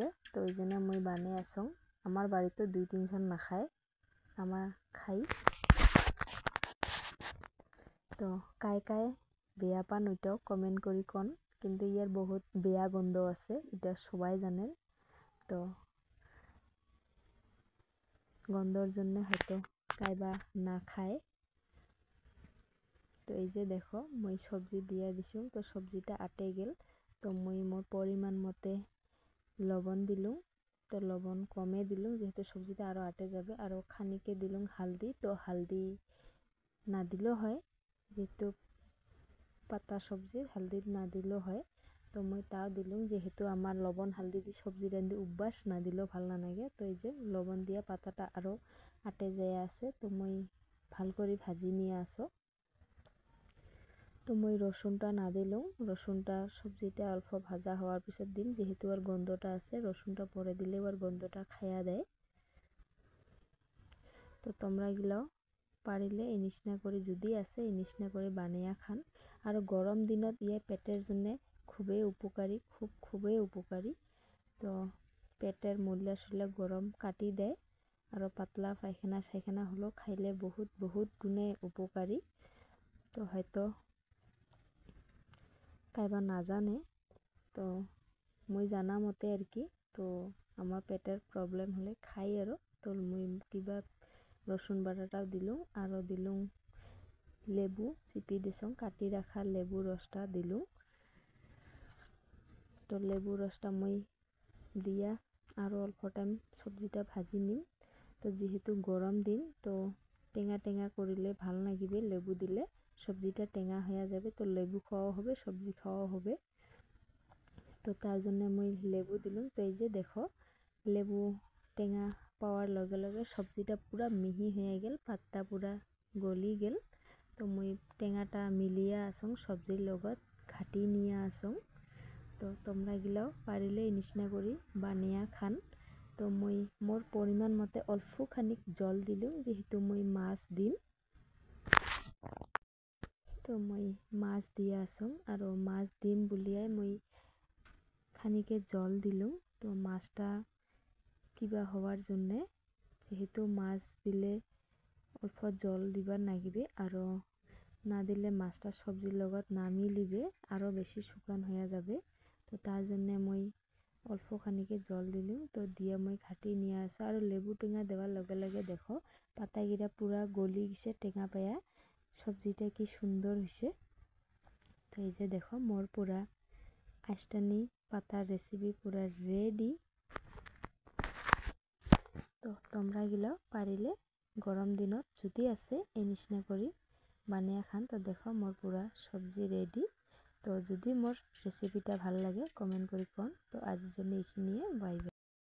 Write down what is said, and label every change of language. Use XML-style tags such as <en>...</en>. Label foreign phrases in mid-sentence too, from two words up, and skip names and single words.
<rkt>তো ওই জন্য মই বানিয়ে আসং। আমার বাড়িতে 2-3 জন নাখায়, আমার খাই। তো কাই কাই বেয়া পান ওইটাও কমেন্ট করে কন, কিন্তু ইয়ার বহুত বেয়া গন্ধ আছে, এটা সবাই জানেন। তো গন্ধর জন্য হয়তো কাইবা না খায়। তো এই যে দেখো মই সবজি দিয়ে দিছো, তো সবজিটা আটে গেল। তো মই মোর পরিমাণ মতে লবণ দিলুম, তো লবণ কমে দিলুম যেহেতু সবজিটা আরও আটে যাবে। আরও খানিকে দিলুম হালদি, তো হালদি না দিলেও হয়, যেহেতু পাতা সবজি হালদি না দিলেও হয়। তো মই তাও দিলুম, যেহেতু আমার লবণ হালদি দিয়ে সবজি রান্ধি অভ্যাস, না দিলেও ভাল না লাগে। তো এই যে লবণ দিয়ে পাতাটা আরও আটে যায় আছে, তো মই ভাল করে ভাজি নিয়ে আসো। তো মই রসুনটা না দিলেও রসুনটা সবজিটা অল্প ভাজা হওয়ার পিছত দিম, যেহেতু আর গন্ধটা আছে, রসুনটা পরে দিলেও আর গন্ধটা খাইয়া দেয়। তো তোমরা এগুলাও পাৰিলে এই নিচিনা কৰি যদি আছে এই নিচিনা কৰি বানিয়া খান। আৰু গৰম দিনত ইয়ে পেটের জন্য খুবই উপকারী, খুবই উপকারী। তো পেটের মূল্য চুল্য গরম কাটি দেয়, আর পাতলা পায়খানা সায়খানা হলেও খাইলে বহুত বহুত গুণে উপকারী। তো হয়তো কাইবা নাজানে, তো মই জানা মতে আর কি। তো আমার পেটের প্রবলেম হলে খাই আর। তো মই কিবা রসুন বাটাটাও দিলুম, আরও দিলুম লেবু চিপি দিছং, কাটি রাখা লেবু রসটা দিলুম। তো লেবু রসটা মই দিয়া আরও অল্প টাইম সবজিটা ভাজি নিম। তো যেহেতু গরম দিন, তো টেঙা টেঙা করিলে ভাল লাগিবে, লেবু দিলে সবজিটা টেঙা হয়ে যাবে। তো লেবু খাওয়াও হবে, সবজি খাওয়াও হবে। তো তার জন্য মই লেবু দিলুম। তো এই যে দেখো লেবু টেঙা পাওয়ার লগে লগে সবজিটা পুরা মিহি হয়ে গেল, পাত্তা পুরা গলি গেল। তো মই টেঙাটা মিলিয়া আসং সবজির লগত ঘাটি নিয়ে আসং। তো তোমরা এগুলাও পারিলে এই নিচিনা করে বানিয়া খান। তো মই মোর পরিমাণ মতে অল্প খানিক জল দিলুম, যেহেতু মই মাছ দিম। তো মই মাছ দিয়ে আসং, আর মাছ দিম বুলিয়াই মই খানিকে জল দিলুম। তো মাছটা কিবা হওয়ার জন্যে, যেহেতু মাছ দিলে অল্প জল দিবার নাগিবে, আর না দিলে মাছটা সবজির লগত না মিলিবে, আরও বেশি শুকান হয়ে যাবে। তো তার জন্য মই অল্প খানিকে জল দিলুম। তো দিয়ে মই ঘাটি নিয়ে আসো, আর লেবু টেঙা দেওয়ার লগে লগে দেখো পাতাগিরা পুরা গলি গেছে টেঙা পায়া, সবজিটা কি সুন্দর হয়েছে। তো এই যে দেখো মোর পুরা আইস্টানি পাতার রেসিপি পুরা রেডি। তো তোমরা এগুলো পারিলে গরম দিনত যদি আছে এই নিচিনা করে বানিয়ে খান। তো দেখো মোর পুরা সবজি রেডি। তো যদি মোর রেসিপিটা ভাল লাগে কমেন্ট করে কোন। তো আজের জন্য এইখিনিয়ে, বাই বাই।</rkt>